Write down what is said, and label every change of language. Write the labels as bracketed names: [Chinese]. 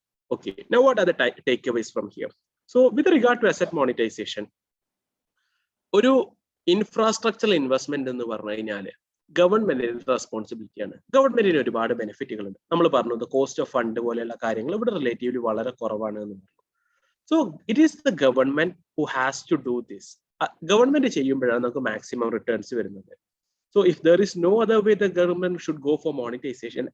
[English] Okay, now what are the takeaways from here? So with regard to asset monetization, [Malayalam] ഒരു infrastructural investment എന്ന് പറഞ്ഞു കഴിഞ്ഞാൽ ഗവൺമെന്റിന്റെ responsibility ആണ്. ഗവൺമെന്റിന് ഒരുപാട് ബെനിഫിറ്റുകൾ ഉണ്ട്. നമ്മൾ പറഞ്ഞത് കോസ്റ്റ് ഓഫ് ഫണ്ട് പോലെയുള്ള കാര്യങ്ങൾ ഇവിടെ റിലേറ്റീവ്ലി വളരെ കുറവാണ് എന്ന് പറഞ്ഞു. [English] So it is the government who has to do this. [Malayalam] Government ചെയ്യുമ്പോഴാണ് നമുക്ക് മാക്സിമം റിട്ടേൺസ് വരുന്നത്. [English] So if there is no other way, the government should go for monetization.